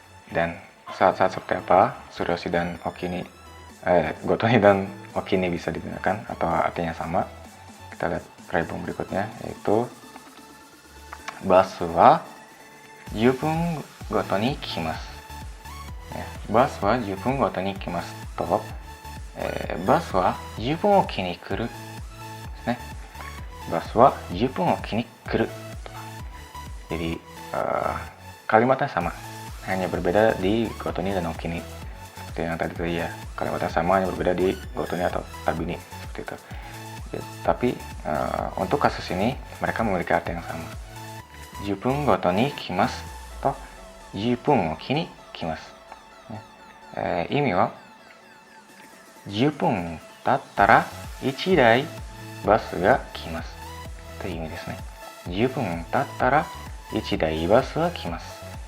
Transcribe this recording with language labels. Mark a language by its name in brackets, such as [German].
[Indonesian] Dan saat-saat seperti apa suryoshi dan okini, gotoni dan okini bisa digunakan atau artinya sama? Kita lihat reibung berikutnya, yaitu [Japanese] bus wa 10分ごとに来ます. Ya, bus wa 10分ごとに来ますと、バスは10分おきに来るですね。バスは10分おきに来る. [Indonesian] Jadi kalimatnya sama, hanya berbeda di gotoni dan okini. Seperti yang tadi tuh ya, kalimatnya sama hanya berbeda di gotoni atau tabini seperti itu. Ya, tapi untuk kasus ini mereka memiliki arti yang sama. [Japanese] 10分ごとに来ますと10分おきに来ます。意味は10分経ったら1台バスが来ますという意味ですね。 10分経ったら1台バスが来ます.